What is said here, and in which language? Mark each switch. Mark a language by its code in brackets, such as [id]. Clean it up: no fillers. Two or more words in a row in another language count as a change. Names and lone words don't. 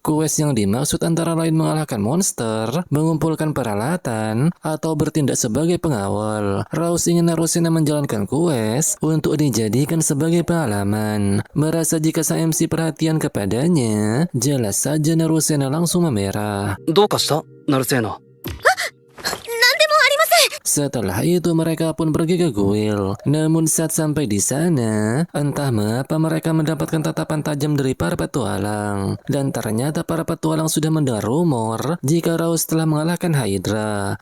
[id] Quest yang dimaksud antara lain mengalahkan monster, mengumpulkan peralatan, atau bertindak sebagai pengawal. Rose ingin Narusena menjalankan quest untuk dijadikan sebagai pengalaman. Merasa jika sang MC perhatian kepadanya, jelas saja Narusena langsung memerah. [ja] どうかしたナルセーナ。 [id] Setelah itu mereka pun pergi ke guild. Namun saat sampai di sana, entah mengapa mereka mendapatkan tatapan tajam dari para petualang. Dan ternyata para petualang sudah mendengar rumor jika Rose telah mengalahkan Hydra.